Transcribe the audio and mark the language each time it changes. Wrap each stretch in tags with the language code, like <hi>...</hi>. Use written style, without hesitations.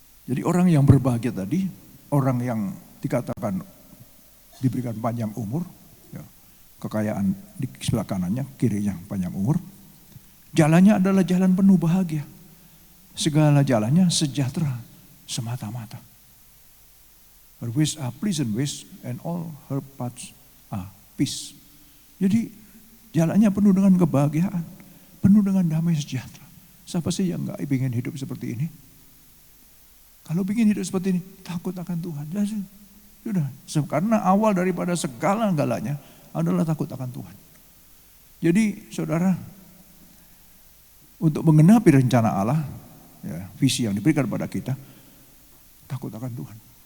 <id>Jadi orang yang berbahagia tadi, orang yang dikatakan diberikan panjang umur, ya, kekayaan di sebelah kanannya, kirinya panjang umur. Jalannya adalah jalan penuh bahagia. Segala jalannya sejahtera semata-mata.</id> <en>Her ways are pleasant ways and all her paths are peace.</en> <id>Jadi jalannya penuh dengan kebahagiaan, penuh dengan damai sejahtera. Siapa sih yang gak ingin hidup seperti ini? Kalau ingin hidup seperti ini, takut akan Tuhan. Sudah, karena awal daripada segala-galanya adalah takut akan Tuhan. Jadi saudara, untuk menggenapi rencana Allah, ya, visi yang diberikan kepada kita, takut akan Tuhan.</id>